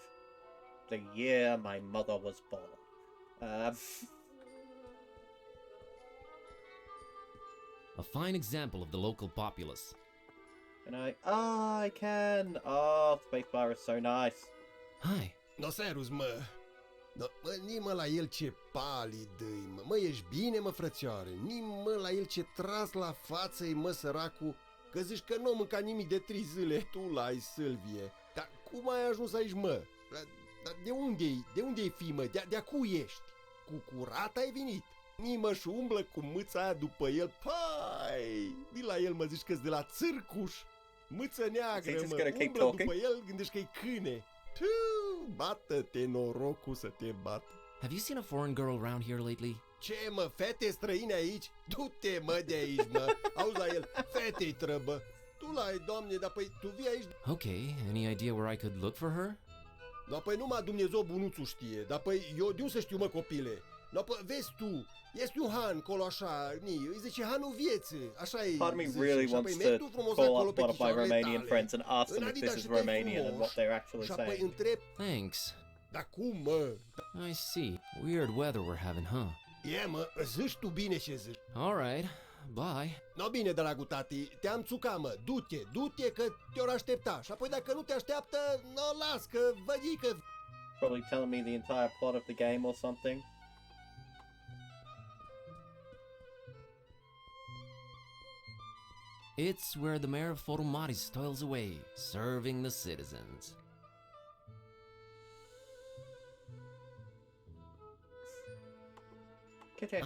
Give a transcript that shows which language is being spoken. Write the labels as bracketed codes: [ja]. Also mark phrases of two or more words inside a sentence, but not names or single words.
[en] The year my mother was born. A fine example of the local populace. And I can. Oh, spacebar is so nice. Hi. [ro] No, serus, mă. No, mă, nimă la el ce palid îi, mă. Mă, ești bine, mă, frățioare? Nimă la el ce tras la față-i, mă, săracu. Că zici că nu mânca nimic de 3 zile, tu l-ai, Sâlvie. Dar cum ai ajuns aici, mă? Dar de unde-i? De unde-i fi, mă? De-a cui ești? Cu curat ai venit? Nimă și umblă cu mâța aia după el. Pai! Di la el, mă, zici că-s de la țârcuș. Mâță neagră, [en] just [ro] mă, [en] gonna keep [ro] umblă [en] talking? [ro] după el, gândești că-i câine. Bată-te, norocul să te bată. [en] Have you seen a foreign girl around here lately? [ro] Ce, mă, fete străine aici? Du-te, mă, de aici, mă. Auzi la el, fete-i trăbă. Tu l-ai, doamne, dar păi tu vii aici? [en] Okay, any idea where I could look for her? [ro] Dar păi numai Dumnezeu bunuțul știe. Dar păi eu de unde să știu, mă, copile? Dar păi vezi tu, este un han, colo așa, îi zice hanul vieții, așa e. [en] Part of me [ro] zice. [en] really [ro] Și apoi [en] wants [ro] mergi [en] to [ro] tu frumos [en] call [ro] acolo [en] up [ro] pe [en] one of my [ro] picioarele [en] Romanian [ro] tale. [en] friends and ask them [ro] În [en] if this [ro] Adidas [en] is [ro] și dai [en] Romanian and [ro] frumos. [en] what they're actually [ro] Și apoi [en] saying. [ro] întreb, [en] Thanks. [ro] dar cum, mă? [en] I see. Weird weather we're having, huh? [ro] E, mă, zici tu bine ce zici. [en] Alright, bye. [ro] No, bine, dragul tati, te-am țucat, mă, du-te, că te-or aștepta. Și apoi dacă nu te așteaptă, no, las, că vădică. [en] Probably telling me the entire plot of the game or something. It's where the mayor of Forumaris toils away, serving the citizens. Kitty.